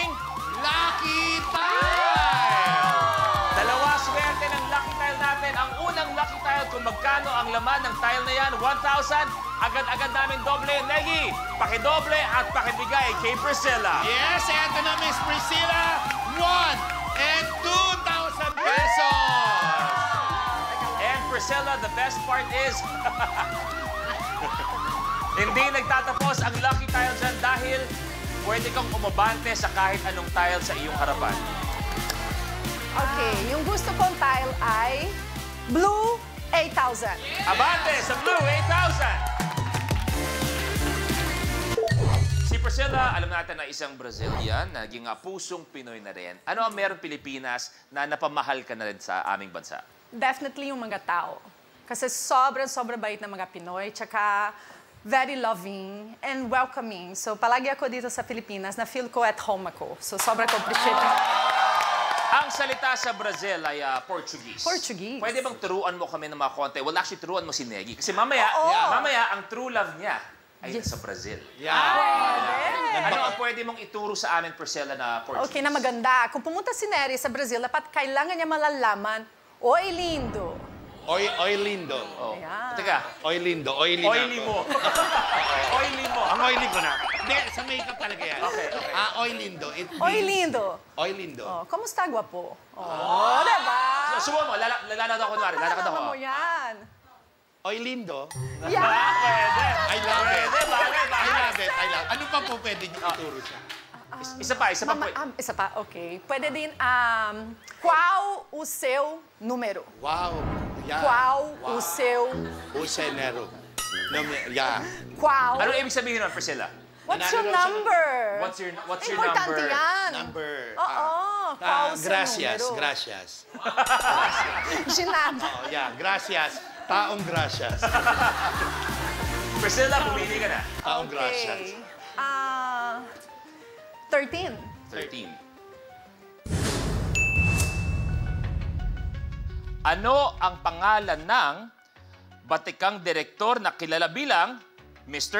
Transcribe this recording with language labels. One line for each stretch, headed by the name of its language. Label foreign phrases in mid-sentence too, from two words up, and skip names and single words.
Filipino: Lucky Tile! Dalawa swerte ng lucky tile natin. Ang unang lucky tile, kung magkano ang laman ng tile na yan, 1,000. Agad-agad namin doble. Negi, pakidoble at pakibigay kay Priscilla. Yes, eto na, Miss Priscilla.
English: 1 and 2,000 pesos! And Priscilla, the best part is...
Filipino: Hindi nagtatapos ang lucky tile dyan dahil pwede kang umabante sa kahit anong tile sa iyong harapan. Okay, yung gusto kong tile ay blue 8,000. Abante sa Blue 8,000. Si Priscilla, alam natin na isang Brazilian, naging pusong Pinoy na rin. Ano ang meron Pilipinas na napamahal ka na rin sa aming bansa? Definitely yung mga tao. Kasi sobrang bait na mga Pinoy, tsaka
English: very loving and welcoming.
Filipino: So palagi ako dito sa Pilipinas, na feel ko
English: at home
Filipino: ako. So sobrang appreciate. Ang salita sa Brazil ay Portuguese. Portuguese. Pwede bang turuan mo kami ng mga konti?
English: Well, actually,
Filipino: turuan mo si Negi. Kasi mamaya, ang
English: true love
Filipino: niya ay sa Brazil. Ano ang pwede mong ituro sa amin, Priscilla, na Portuguese? Okay, na maganda. Kung pumunta si Neri sa Brazil, dapat kailangan niya malalaman,
Portuguese: Oi, lindo. Oi lindo. Oh.
Filipino: Ayan. Teka.
Portuguese: Oi lindo.
Filipino: Oily na Oily ako. mo. Oily mo. Ang oily ko na. Hindi, sa makeup talaga yan. Okay.
Portuguese: Oi lindo.
English: It means...
Portuguese: Oi, lindo. Oi lindo.
Filipino: Oh, kamusta, gwapo? Oh, diba? Subukan mo. Lalakad ako kunwari. Lalakad ako. Mo yan.
Portuguese: Oi lindo.
English: Yeah.
Filipino: Pwede.
English: I love it.
Filipino: Bagay.
English: I love it.
Filipino: Ano pa po pwede niyo ituro siya? Isa pa. Isa pa, okay. Pwede din,
Portuguese: qual o seu número?
English: Wow. Yeah.
Portuguese: Qual o seu... Usenero. Yeah. Qual?
Filipino: Ano ibig sabihin nun, Priscilla?
English: What's your number? What's your
Filipino: Importante
English: number?
Filipino: yan.
English: Number.
Filipino: Oo.
Portuguese: Qual o seu
Spanish: Gracias.
Portuguese: número?
Spanish: Gracias. Ginado.
English: Oh, yeah. Gracias.
Filipino: Taong gracias. Priscilla, pumili ka na. Taong gracias. 13. 13. Ano ang pangalan ng batikang direktor na kilala bilang Mr.